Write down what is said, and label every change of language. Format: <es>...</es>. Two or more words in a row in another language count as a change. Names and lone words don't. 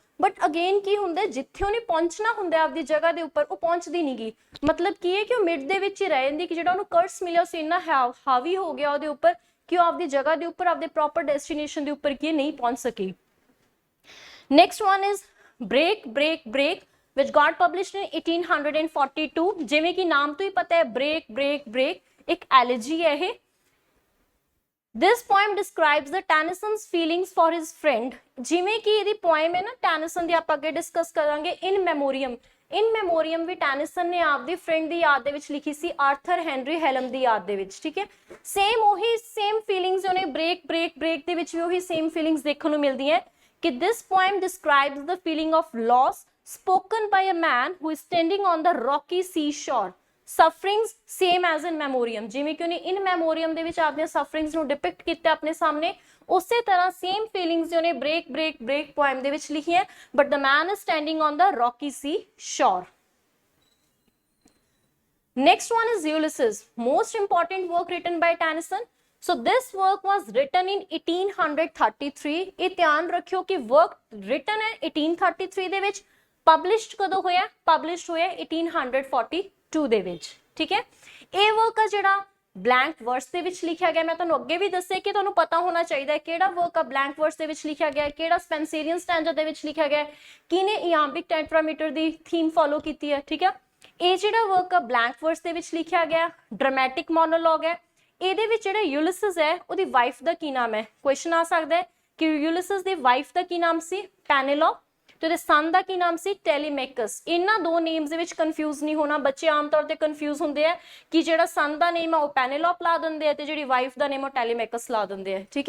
<en>but again</en> <pa>ਕੀ ਹੁੰਦਾ, ਜਿੱਥੇ ਉਹਨੇ ਪਹੁੰਚਣਾ ਹੁੰਦਾ ਆਪਦੀ ਜਗ੍ਹਾ ਦੇ ਉੱਪਰ, ਉਹ ਪਹੁੰਚਦੀ ਨਹੀਂ ਗੀ। ਮਤਲਬ ਕੀ ਹੈ ਕਿ ਉਹ ਮਿਡ ਦੇ ਵਿੱਚ ਹੀ ਰਹਿ ਜਾਂਦੀ, ਕਿ ਜਿਹੜਾ ਉਹਨੂੰ ਕਰਸ ਮਿਲਿਆ ਸੀ ਇੰਨਾ ਹਾਵੀ ਹੋ ਗਿਆ ਉਹਦੇ ਉੱਪਰ ਕਿ ਉਹ ਆਪਦੀ ਜਗ੍ਹਾ ਦੇ ਉੱਪਰ, ਆਪਦੇ</pa> <en>proper destination</en> <pa>ਦੇ ਉੱਪਰ ਕੀ ਨਹੀਂ ਪਹੁੰਚ ਸਕੀ।</pa> <en>next one is Break Break Break which got published in 1842।</en> <pa>ਜਿਵੇਂ ਕਿ ਨਾਮ ਤੋਂ ਹੀ ਪਤਾ ਹੈ, ਬ੍ਰੇਕ ਬ੍ਰੇਕ ਬ੍ਰੇਕ ਇੱਕ ਐਲਜੀ ਹੈ ਇਹ।</pa> <en>This poem describes the Tennyson's feelings for his friend।</en> <pa>ਜਿਵੇਂ ਕਿ ਇਹਦੀ ਪੋਇਮ ਹੈ ਨਾ ਟੈਨਿਸਨ ਦੀ, ਆਪਾਂ ਅੱਗੇ ਡਿਸਕਸ ਕਰਾਂਗੇ। ਇਨ ਮੈਮੋਰੀਅਮ ਵੀ ਟੈਨਿਸਨ ਨੇ ਆਪਦੀ ਫਰੈਂਡ ਦੀ ਯਾਦ ਦੇ ਵਿੱਚ ਲਿਖੀ ਸੀ, ਆਰਥਰ ਹੈਨਰੀ ਹੈਲਮ ਦੀ ਯਾਦ ਦੇ ਵਿੱਚ। ਠੀਕ ਹੈ,</pa> <en>same feelings</en> <pa>ਉਹਨੇ ਬ੍ਰੇਕ ਬ੍ਰੇਕ ਬ੍ਰੇਕ ਦੇ ਵਿੱਚ ਵੀ ਉਹੀ</pa> <en>same feelings</en> <pa>ਦੇਖਣ ਨੂੰ ਮਿਲਦੀਆਂ कि</pa> <en>this poem describes the feeling of loss spoken by a man who is standing on the rocky seashore. Sufferings same as in memoriam,</en> <pa>ਜਿਵੇਂ ਕਿ ਉਹਨੇ in memoriam ਦੇ ਵਿੱਚ ਆਪਣੀਆਂ sufferings ਨੂੰ depict ਕੀਤਾ ਆਪਣੇ ਸਾਹਮਣੇ, ਉਸੇ ਤਰ੍ਹਾਂ</pa> <en>same feelings</en> <pa>ਉਹਨੇ</pa> <en>break poem</en> <pa>ਦੇ ਵਿੱਚ ਲਿਖੀਆਂ,</pa> <en>but the man is standing on the rocky sea shore. Next one is Ulysses, most important work written by Tennyson. So this work was written in 1833.</en> <pa>ਇਹ ਧਿਆਨ ਰੱਖਿਓ ਕਿ</pa> <en>work written</en> <pa>ਹੈ 1833 ਦੇ ਵਿੱਚ, published ਕਦੋਂ ਹੋਇਆ? Published ਹੋਇਆ 1842 ਦੇ ਵਿੱਚ, ਠੀਕ ਹੈ। ਇਹ work ਆ ਜਿਹੜਾ</pa> <en>blank verse</en> <pa>ਦੇ ਵਿੱਚ ਲਿਖਿਆ ਗਿਆ, ਮੈਂ ਤੁਹਾਨੂੰ ਅੱਗੇ ਵੀ ਦੱਸਿਆ ਕਿ ਤੁਹਾਨੂੰ ਪਤਾ ਹੋਣਾ ਚਾਹੀਦਾ ਹੈ ਕਿਹੜਾ work ਆ</pa> <en>blank verse</en> <pa>ਦੇ ਵਿੱਚ ਲਿਖਿਆ ਗਿਆ, ਕਿਹੜਾ</pa> <en>Spenserian stanza</en> <pa>ਦੇ ਵਿੱਚ ਲਿਖਿਆ ਗਿਆ, ਕਿਹਨੇ</pa> <en>iambic tetrameter</en> <pa>ਦੀ</pa> <en>theme follow</en> <pa>ਕੀਤੀ ਹੈ, ਠੀਕ ਹੈ। ਇਹ ਜਿਹੜਾ work ਆ</pa> <en>blank verse</en> <pa>ਦੇ ਵਿੱਚ ਲਿਖਿਆ ਗਿਆ,</pa> <en>dramatic monologue ਹੈ।</en> <pa>ਇਹਦੇ ਵਿੱਚ ਜਿਹੜਾ ਯੂਲਿਸਿਸ ਹੈ ਉਹਦੀ ਵਾਈਫ ਦਾ ਕੀ ਨਾਮ ਹੈ? ਕੁਐਸਚਨ ਆ ਸਕਦਾ ਹੈ ਕਿ ਯੂਲਿਸਿਸ ਦੀ ਵਾਈਫ ਦਾ ਕੀ ਨਾਮ ਸੀ? ਪੈਨੇਲੋਪ, ਤੇ ਉਹਦੇ ਸਨ ਦਾ ਕੀ ਨਾਮ ਸੀ? ਟੈਲੀਮੈਕਸ। ਇਹਨਾਂ ਦੋ ਨੇਮਸ ਦੇ ਵਿੱਚ ਕਨਫਿਊਜ਼ ਨਹੀਂ ਹੋਣਾ, ਬੱਚੇ ਆਮ ਤੌਰ ਤੇ ਕਨਫਿਊਜ਼ ਹੁੰਦੇ ਆ ਕਿ ਜਿਹੜਾ ਸਨ ਦਾ ਨੇਮ ਆ ਉਹ ਪੈਨੇਲੋਪ ਲਾ ਦਿੰਦੇ ਆ ਤੇ ਜਿਹੜੀ ਵਾਈਫ ਦਾ ਨੇਮ ਉਹ ਟੈਲੀਮੈਕਸ ਲਾ ਦਿੰਦੇ ਆ, ਠੀਕ ਹੈ।</pa>